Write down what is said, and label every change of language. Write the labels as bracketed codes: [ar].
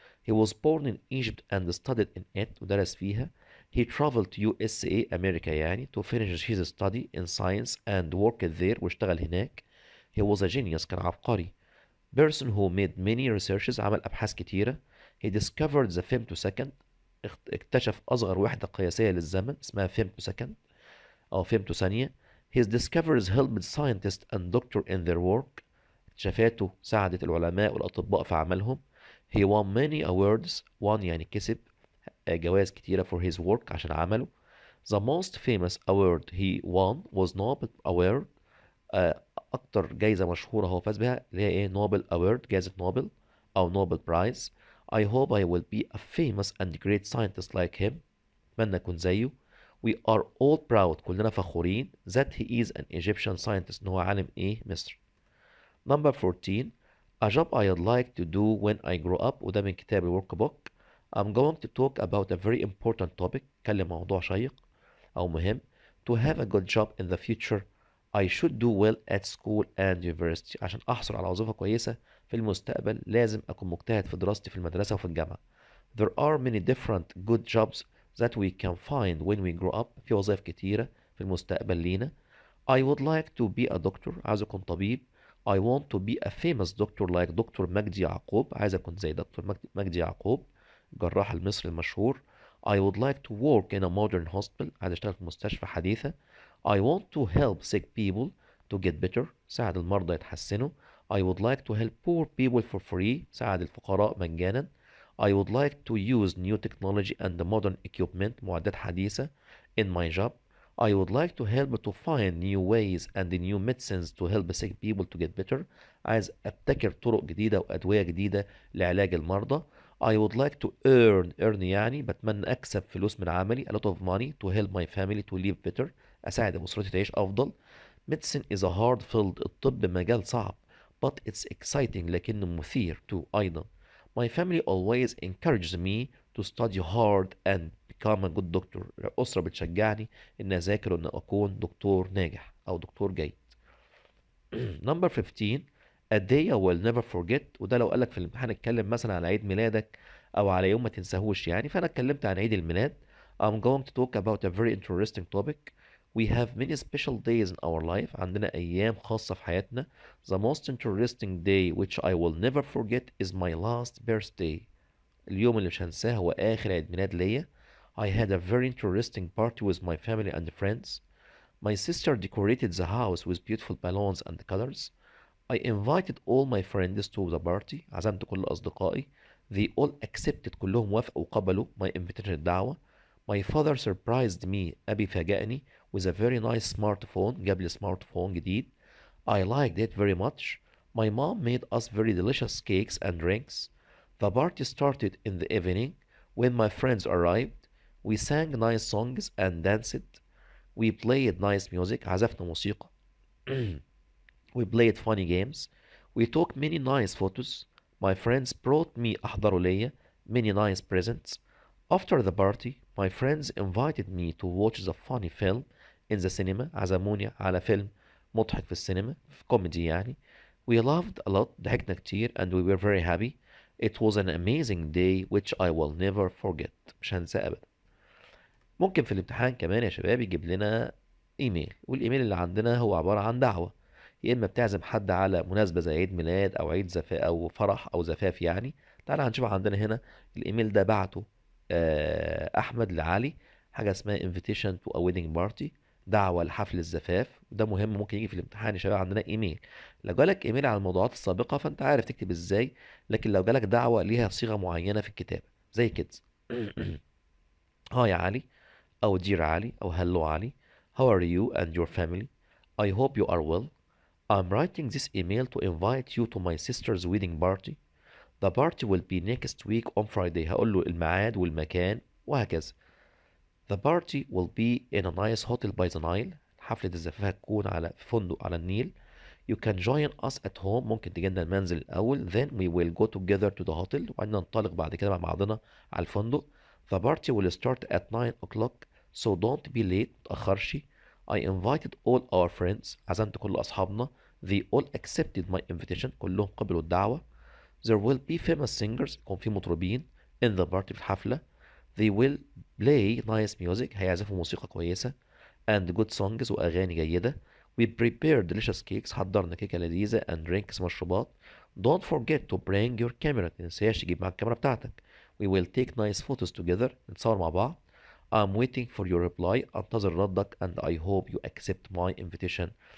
[en] He was born in Egypt and studied in it. [ar] ودرس فيها. [en] He traveled to USA [ar] أمريكا يعني [en] to finish his study in science and worked there [ar] واشتغل هناك. [en] He was a genius. [ar] كان عبقري. [en] Person who made many researches. [ar] عمل أبحاث كتيرة. [en] He discovered the femtosecond. [ar] اكتشف أصغر وحدة قياسية للزمن اسمها femtosecond أو femtoثانية. [en] His discoveries helped scientists and doctors in their work. [ar] اكتشافاته ساعدت العلماء والأطباء في عملهم. [en] He won many awards. [ar] won يعني كسب جوائز كتيرة [en] for his work [ar] عشان عمله. [en] The most famous award he won was Nobel Award. [ar] أكتر جايزة مشهورة هو فاز بها اللي هي إيه نوبل أوورد جائزة نوبل أو نوبل برايز. [en] I hope I will be a famous and great scientist like him. [ar] أتمنى أكون زيه. [en] We are all proud. [ar] كلنا فخورين [en] that he is an Egyptian scientist. [ar] إن هو عالم إيه مصر. [en] Number 14. A job I'd like to do when I grow up. [ar] وده من كتاب الورك بوك. [en] I'm going to talk about a very important topic. [ar] كلم موضوع شيق أو مهم. [en] To have a good job in the future. I should do well at school and university. [ar] عشان أحصل على وظيفة كويسة في المستقبل لازم أكون مجتهد في دراستي في المدرسة وفي الجامعة. [en] There are many different good jobs that we can find when we grow up. [ar] في وظائف كتيرة في المستقبل لينا. [en] I would like to be a doctor. [ar] عايز أكون طبيب. [en] I want to be a famous doctor like دكتور مجدي يعقوب. [ar] عايز أكون زي دكتور مجدي يعقوب الجراح المصري المشهور. [en] I would like to work in a modern hospital. [ar] عايز أشتغل في مستشفى حديثة. [en] I want to help sick people to get better. [ar] ساعد المرضى يتحسنوا. [en] I would like to help poor people for free. [ar] ساعد الفقراء مجانا. [en] I would like to use new technology and modern equipment. [ar] معدات حديثة [en] in my job. I would like to help to find new ways and new medicines to help sick people to get better. [ar] عايز أبتكر طرق جديدة وأدوية جديدة لعلاج المرضى. [en] I would like to earn [ar] يعني بتمنى أكسب فلوس من عملي [en] a lot of money to help my family to live better. [ar] أساعد أسرتي تعيش أفضل. [en] Medicine is a hard field. [ar] الطب مجال صعب [en] but it's exciting [ar] لكنه مثير [en] too [ar] أيضا. [en] My family always encourages me to study hard and become a good doctor. [ar] الأسرة بتشجعني إن أذاكر وإن أكون دكتور ناجح أو دكتور جيد. [en] Number 15. A day I will never forget. [ar] وده لو قالك في الامتحان اتكلم مثلا على عيد ميلادك أو على يوم ما تنساهوش يعني. فأنا اتكلمت عن عيد الميلاد. [en] I'm going to talk about a very interesting topic. We have many special days in our life. [ar] عندنا أيام خاصة في حياتنا. [en] The most interesting day which I will never forget is my last birthday. [ar] اليوم اللي مش هنساه هو آخر عيد ميلاد ليا. [en] I had a very interesting party with my family and friends. My sister decorated the house with beautiful balloons and colors. I invited all my friends to the party. [ar] عزمت كل أصدقائي. [en] They all accepted. [ar] كلهم وافقوا وقبلوا [en] my invitation [ar] الدعوة. [en] My father surprised me. [ar] أبي فاجأني [en] with a very nice smartphone. [ar] جاب لي سمارت فون جديد. [en] I liked it very much. My mom made us very delicious cakes and drinks. The party started in the evening when my friends arrived. We sang nice songs and danced. We played nice music. [ar] عزفنا موسيقى. [en] We played funny games. We took many nice photos. My friends brought me [ar] أحضروا ليا [en] many nice presents. After the party, my friends invited me to watch the funny film in the cinema. [ar] عزموني على فيلم مضحك في السينما، في كوميدي يعني. [en] We laughed a lot. [ar] ضحكنا كتير [en] and we were very happy. It was an amazing day which I will never forget. [ar] مش هنساه أبدا. ممكن في الامتحان كمان يا شباب يجيب لنا ايميل، والايميل اللي عندنا هو عبارة عن دعوة. يا اما بتعزم حد على مناسبة زي عيد ميلاد او عيد زفاف او فرح او زفاف يعني. تعالى هنشوف عندنا هنا الايميل ده بعته احمد لعلي، حاجة اسمها [en] invitation to a wedding party، [ar] دعوة لحفل الزفاف. ده مهم، ممكن يجي في الامتحان يا شباب عندنا ايميل. لو جالك ايميل على الموضوعات السابقة فانت عارف تكتب ازاي، لكن لو جالك دعوة ليها صيغة معينة في الكتابة زي كده. ها يا علي، أو dear علي، أو hello علي. [en] How are you and your family? I hope you are well. I'm writing this email to invite you to my sister's wedding party. The party will be next week on Friday. [ar] هقول له الميعاد والمكان وهكذا. [en] The party will be in a nice hotel by the Nile. [ar] حفلة الزفاف هتكون في فندق على النيل. [en] You can join us at home. [ar] ممكن تجي لنا المنزل الأول. [en] Then we will go together to the hotel. [ar] وبعدين ننطلق بعد كده مع بعضنا على الفندق. [en] The party will start at 9 o'clock. So don't be late. [ar] متأخرش. [en] I invited all our friends. [ar] عزمت كل أصحابنا. [en] They all accepted my invitation. [ar] كلهم قبلوا الدعوة. [en] There will be famous singers. [ar] يكون في مطربين [en] in the party [ar] في الحفلة. [en] They will play nice music. [ar] هيعزفوا موسيقى كويسة. [en] And good songs [ar] وأغاني جيدة. [en] We prepared delicious cakes. [ar] حضرنا كيكة لذيذة [en] and drinks [ar] مشروبات. [en] Don't forget to bring your camera. [ar] متنساش تجيب معاك الكاميرا بتاعتك. [en] We will take nice photos together. [ar] نتصور مع بعض. [en] I'm waiting for your reply. [ar] انتظر ردك [en] and I hope you accept my invitation.